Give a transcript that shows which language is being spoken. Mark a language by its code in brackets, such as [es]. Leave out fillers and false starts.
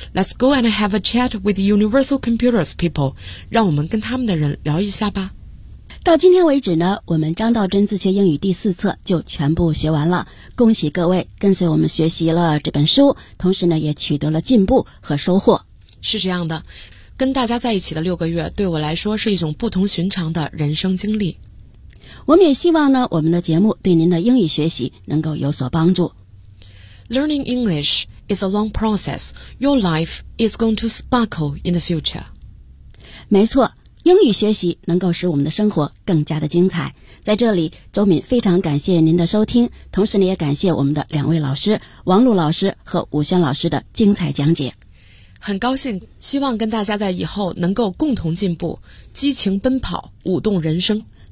[en] Let's go and have a chat with Universal Computers people. [zh] 让我们跟他们的人聊一下吧。到今天为止呢，我们张道真自学英语第四册就全部学完了。恭喜各位跟随我们学习了这本书，同时呢也取得了进步和收获。是这样的，跟大家在一起的六个月，对我来说是一种不同寻常的人生经历。我们也希望呢，我们的节目对您的英语学习能够有所帮助。 [en] Learning English is a long process. Your life is going to sparkle in the future. [zh] 没错，英语学习能够使我们的生活更加的精彩。在这里，周敏非常感谢您的收听，同时呢也感谢我们的两位老师，王璐老师和武轩老师的精彩讲解。很高兴，希望跟大家在以后能够共同进步，激情奔跑，舞动人生。